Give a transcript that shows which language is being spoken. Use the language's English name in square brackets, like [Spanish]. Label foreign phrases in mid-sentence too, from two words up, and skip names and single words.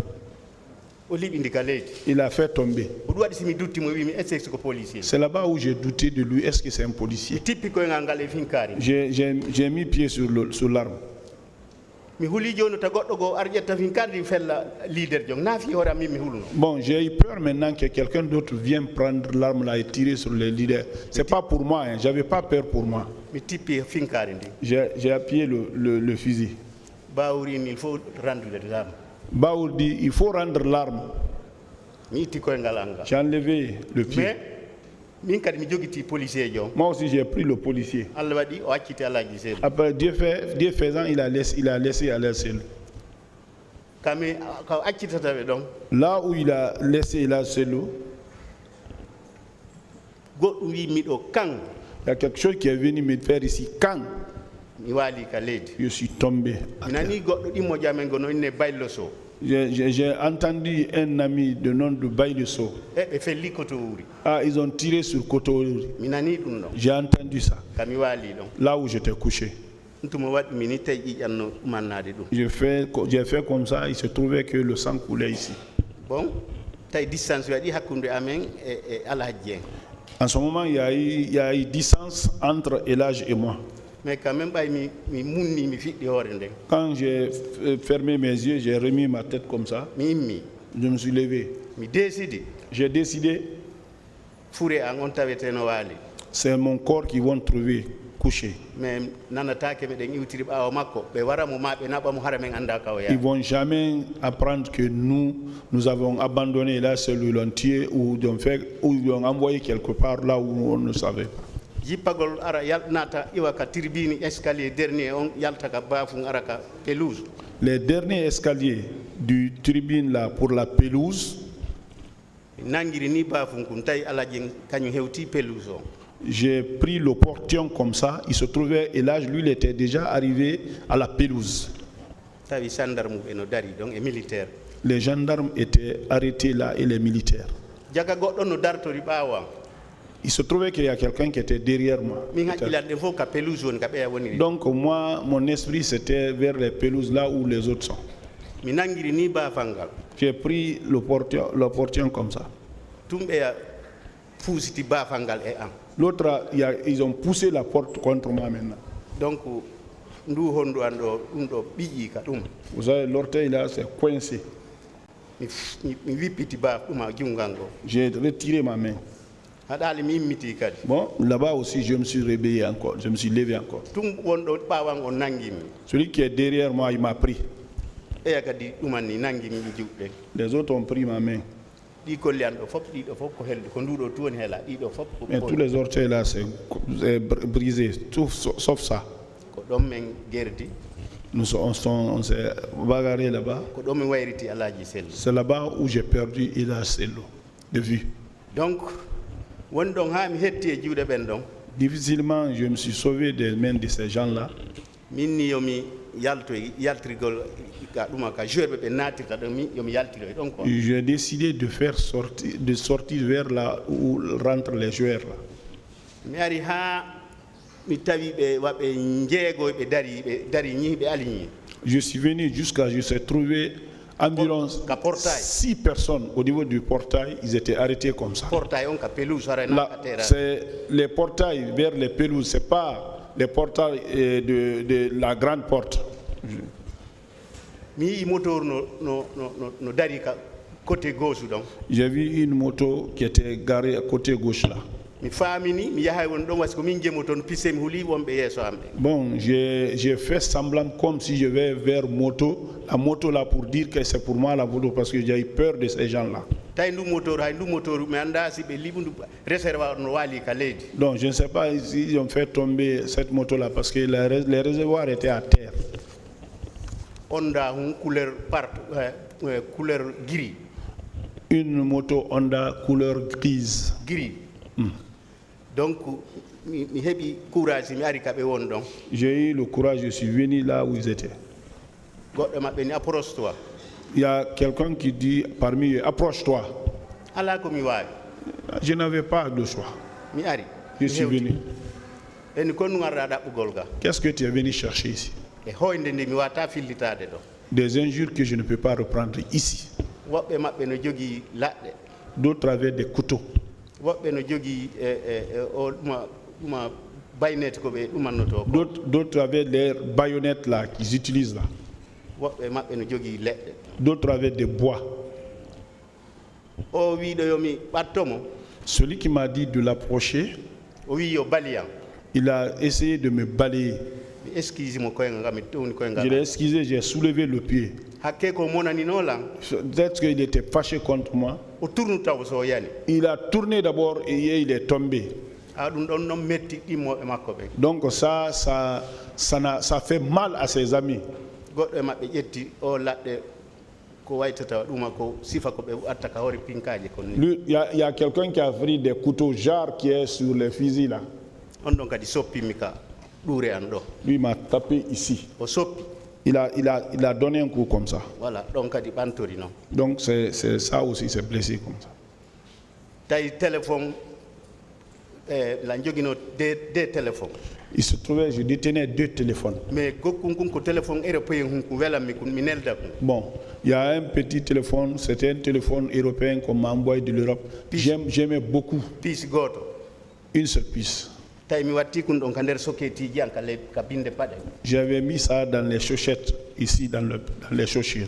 [Fula] o liɓindi ka leydi. [French] Il a fait tomber. [Fula] ko ɗum waɗi simi duttimo wimi [French] est ce que [Fula] ko policier. [French] C'est là-bas où j'ai douté de lui. Est-ce que c'est un policier? [Fula] mi tippi koyngal ngal e finkari. [French] J'ai mis pied sur l'arme. [Fula] mi huuli joni to goɗɗo go ar ƴetta finkari fella leader jong naafi hoore am min mi hulno. [French] Bon, j'ai eu peur maintenant que quelqu'un d'autre vienne prendre l'arme là et tirer sur les leaders. C'est pas pour moi, hein. J'avais pas peur pour moi. [Fula] mi tippi finkari ndi. [French] J'ai appuyé le fusil. bawrini il faut rendre les armes. Baour dit, il faut rendre l'arme. [Fula] mi itti koyngal anga. [French] J'ai enlevé le pied. [Fula] mais min kadi mi joguiti policier jo. [French] Moi aussi, j'ai pris le policier. [Fula] allah waɗi o acciti alaji sellu. [French] Après, Dieu faisant, il a laissé aller seul. [Fula] kami ko accitataɓe ɗon [French] Là où il a laissé là seul, [Fula] goɗɗum wi miɗo kan [French] il y a quelque chose qui est venu me faire ici. Quand [Fula] mi waali ka leydi. [French] je suis tombé, à [Fula] mi [French] terre. [Fula] nani goɗɗo ɗimmo jamen go no inne baylo so. [French] J'ai entendu un ami de nom de Baïleso. [Fula] ɓe felli koto wuri. [French] Ah, ils ont tiré sur Kotori. [Fula] mi nani ɗum ɗon [French] J'ai entendu ça. [Fula] kami waali ɗon. [French] Là où j'étais couché. [Fula] ɗum tuma waɗi mi ni tawi ƴiƴanno mannade ɗum. [French] J'ai fait comme ça. Il se trouvait que le sang coulait ici. [Fula] bon tawi distance waɗi hakkude amen e alhaji dieng. [French] En ce moment, il y a eu distance entre Elage et moi. mais quand même [Fula] ɓay mi munni mi fiɗɗi hoore nden. [French] Quand j'ai fermé mes yeux, j'ai remis ma tête comme ça. [Fula] mi immi [French] Je me suis levé. [Fula] mi décidi [French] J'ai décidé, [Fula] fure an on tawete no waali. [French] c'est mon corps qu'ils vont trouver. coucher. [Fula] mais nanatake meɗen iwtiri ɓaawa makko ɓe wara mo ma ɓe naɓa mo hara men annda ka o [French] Ils [Fula] yaha [French] vont jamais apprendre que nous avons abandonné là, c'est lui l'ont tué ou ils l'ont envoyé quelque part là où on ne savait pas. [Fula] jippagol ara nata iwa ka [French] tribune escalier dernier [Fula] on yalta ka bafum ara ka pelouse [French] Les derniers escaliers du tribune là pour la pelouse, [Fula] nangiri ni bafum kum tawi alaji kañum hewti pelouse o [French] j'ai pris le portion comme ça. Il se trouvait, et là, lui, il était déjà arrivé à la pelouse. [Fula] tawi gendarme ɓe no dari donc e militaire [French] Les gendarmes étaient arrêtés là et les militaires. [Fula] jaga goɗɗo no dartori ɓawa [French] Il se trouvait qu'il y a quelqu'un qui était derrière moi. [Fula] min haqqilande fof ka pelouse woni ka ɓeya woniri [French] Donc moi, mon esprit, c'était vers les pelouses là où les autres sont. [Fula] mi nangiri ni bafal ngal [French] J'ai pris le portion comme ça. [Fula] tum ɓeya fuusiti bafal ngal e am [French] L'autre, ils ont poussé la porte contre moi maintenant. [Fula] donc ndu honndu an ɗo ɗum ɗo ɓiƴƴi ka ɗum [French] Vous savez, l'orteil là, c'est coincé. [Fula] mi wippiti baf ɗum a jungal ngo [French] J'ai retiré ma main. [Fula] haɗali mi immiti kadi [French] Bon, là-bas aussi, je me suis réveillé encore. Je me suis levé encore. [Fula] tum wonɗo ɓawan o nangimi [French] Celui qui est derrière moi, il m'a pris. [Fula] eya kadi ɗuman ni nangimi ɗi juɗɗe [French] Les autres ont pris ma main. [Fula] ɗi kolli an ɗo fof ɗiɗo fof ko helde ko nduɗo tu woni heela ɗiɗo fof [French] Mais tous les orteils là, c'est brisé, tout sauf ça. [Fula] ko ɗon men gerdi [French] On s'est bagarré là-bas. [Fula] ko ɗon min wayriti alaji sellu [French] C'est là-bas où j'ai perdu Ila Sello de vue. [Fula] donc woni ɗon ha mi hetti e juuɗe ɓen ɗon [French] Difficilement, je me suis sauvé des mains de ces gens-là. [Fula] min ni yomi yaltirgol ka ɗuma ka joueur ɓe natirta ɗon mi yomi yaltiroy ɗon quoi [French] J'ai décidé de sortir vers là où rentrent les joueurs là. [Fula] mi ari ha mi tawi ɓe waɓe jeegoy ɓe dari ñihi ɓe ali ñihi [French] Je suis venu jusqu'à, je suis trouvé environ portail. 6 personnes au niveau du portail. Ils étaient arrêtés comme ça. [Fula] portail on ka pelouse hara [French] Là, [Fula] na terrain [French] c'est les portails vers les pelouses, c'est pas les portails de la grande porte. [Fula] mi yii moteur no dari ka côté gauche ɗon [French] J'ai vu une moto qui était garée à côté gauche là. [Fula] mi faamini mi yahay won ɗon wasi ko min jemo toon pisse mi huuli wonɓe yeeso am ɓe [French] Bon, j'ai fait semblant comme si je vais vers la moto là pour dire que c'est pour moi la moto parce que j'ai eu peur de ces gens-là. [Fula] tawi ndu moteur hay ndu moteur mi annda si ɓe liɓu ndu réservoir no waali ka leydi [French] Donc je ne sais pas s'ils ont fait tomber cette moto là parce que les réservoirs étaient à terre. Honda hun couleur couleur gris Une moto Honda couleur grise. [Fula] gris donc mi heɓi courage mi ari ka ɓe won ɗon [French] J'ai eu le courage, je suis venu là où ils étaient. [Fula] goɗɗo maɓɓe ni [French] approche toi Il y a quelqu'un qui dit parmi eux, approche-toi. [Fula] ala ko mi waawi [French] Je n'avais pas de choix. [Fula] mi ari [French] Je suis venu. [Fula] eni kon nu garɗa ɗaɓɓugol ga [French] Qu'est-ce que tu es venu chercher ici? [Fula] e hoyde nde mi wata fillitade ɗo [French] Des injures que je ne peux pas reprendre ici. [Fula] woɓɓe maɓɓe no jogii laɗɗe [French] D'autres avaient des couteaux. [Fula] woɓɓe no jogii o ɗuma baynete ko ɓe ɗumannoto ko [French] D'autres avaient des baïonnettes là qu'ils utilisent là. [Fula] woɓɓe maɓɓe no jogii leɗɗe [French] D'autres avaient des bois. [Fula] o wiiɗo yomi ɓattomo [French] Celui qui m'a dit de l'approcher, [Fula] o wi yo baliyam [French] il a essayé de me balayer. [Fula] mi excuse mo koyngal ngal mi towni [French] Je [Fula] koyngal [French] l'ai excusé, j'ai soulevé le pied. [Fula] hakke ko monaninolan [French] Peut-être qu'il était fâché contre moi. [Fula] o tourne taw so yani [French] Il a tourné d'abord et il est tombé. [Fula] ha ɗum ɗon noon metti ɗimmoɓe makko ɓe [French] Donc ça fait mal à ses amis. [Fula] goɗɗo e maɓɓe ƴetti o laɗɗe ko waytata ɗuma ko sifa ko ɓe atta ka hoore pinkaji kon ni [French] Lui, il y a quelqu'un qui a pris des couteaux jarres qui est sur les fusils là. [Fula] on ɗon kadi soppimi ka ɗuure an ɗo [French] Lui m'a tapé ici. [Fula] o soppi [French] Il a donné un coup comme ça. [Fula] voilà ɗon kadi ɓantori noon [French] Donc c'est ça aussi, c'est blessé comme ça. [Fula] tawi téléphone la joguino [French] des téléphones Il se trouvait, je détenais 2 téléphones. [Fula] mais gokkum kum ko [French] téléphone européen [Fula] hum ko welanmi ko mi nelda kum [French] Bon, il y a un petit téléphone, c'était un téléphone européen qu'on m'a envoyé de l'Europe. J'aimais beaucoup. [Fula] piis goto [French] Une seule puce. [Fula] tawi mi watti kum ɗon ka nder sokketiji an ka binde paɗe [French] J'avais mis ça dans les chaussettes, ici dans les chaussures.